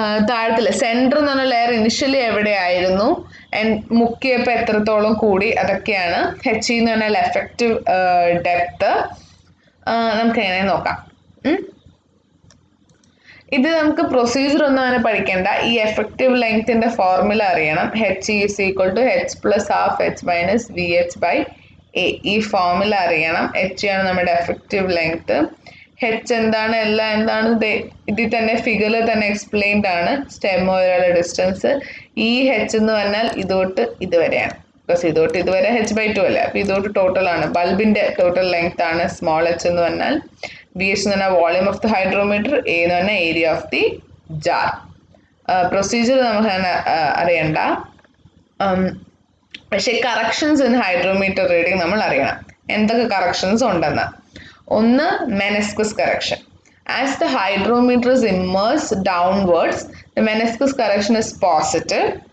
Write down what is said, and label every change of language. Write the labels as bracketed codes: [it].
[ml] താഴത്തില്ല centre എന്ന് പറഞ്ഞ layer initially എവിടെയായിരുന്നു, മുക്കിയപ്പോൾ എത്രത്തോളം കൂടി, അതൊക്കെയാണ്. HE എന്ന് പറഞ്ഞാൽ എഫക്റ്റീവ് ഡെപ്ത്. നമുക്ക് എങ്ങനെ നോക്കാം. ഇത് നമുക്ക് പ്രൊസീജിയർ ഒന്നും അങ്ങനെ പഠിക്കേണ്ട. ഈ എഫക്റ്റീവ് ലെങ്ത്തിൻ്റെ ഫോർമുല അറിയണം. [en] HE is equal to H plus half H minus VH/A. [ml] ഈ ഫോർമുല അറിയണം. HE ആണ് നമ്മുടെ എഫക്റ്റീവ് ലെങ്ത്. H എന്താണ്, എല്ലാം എന്താണ്, ഇതിൽ തന്നെ ഫിഗറിൽ തന്നെ എക്സ്പ്ലെയിൻഡ് ആണ്. സ്റ്റെം വരെയുള്ള ഡിസ്റ്റൻസ്. ഈ H എന്ന് പറഞ്ഞാൽ ഇതോട്ട് ഇതുവരെയാണ്. ബിക്കോസ് ഇതോട്ട് ഇതുവരെ H/2 അല്ലേ. അപ്പോൾ ഇതോട്ട് ടോട്ടലാണ്, ബൾബിൻ്റെ ടോട്ടൽ ലെങ്ത് ആണ് സ്മോൾ h എന്ന് പറഞ്ഞാൽ. [en] VH [ml] എന്ന് പറഞ്ഞാൽ [en] Volume of the hydrometer. A എന്ന് പറഞ്ഞാൽ area of the jar. [ml] Procedure നമുക്ക് അങ്ങനെ അറിയണ്ട. പക്ഷേ [en] corrections in hydrometer reading [ml] നമ്മൾ അറിയണം. എന്തൊക്കെ കറക്ഷൻസ് ഉണ്ടെന്ന്. ഒന്ന്, meniscus correction. [en] As the hydrometer is immersed downwards, the meniscus correction is positive.